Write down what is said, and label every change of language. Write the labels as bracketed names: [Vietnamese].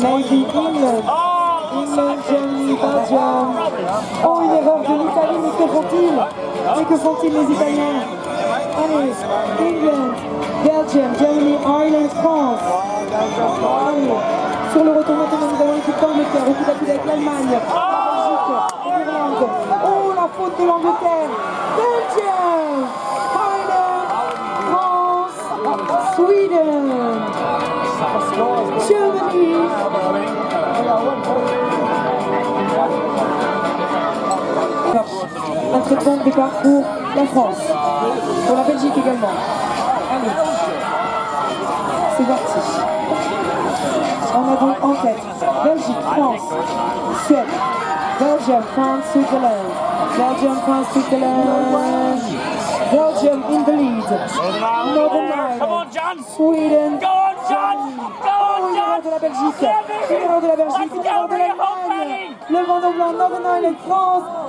[English] Maybe England, Germany, Belgium. [French] Oh, une erreur de l'Italie, mais que font-ils? Mais que font-ils les Italiens? [English] Allez, England, Belgium, Germany, Ireland, France. [French] Allez, sur le retour maintenant, nous avons l'équipe d'Angleterre, au coup à coup avec l'Allemagne, la Belgique, l'Irlande. Oh, la faute de l'Angleterre. [English] Belgium, Ireland, France, Sweden, Germany. [French] Un très bon départ pour la France, pour la Belgique également. Allez, c'est parti. On a donc en tête Belgique, France, Suède, Belgium, France, Switzerland, Belgium, France, Switzerland, [English] Belgium in the lead, [French] Northern Ireland, Sweden, l'erreur de la Belgique, l'erreur de la Belgique, l'erreur de l'Allemagne, le bandeau blanc, Northern Ireland, France,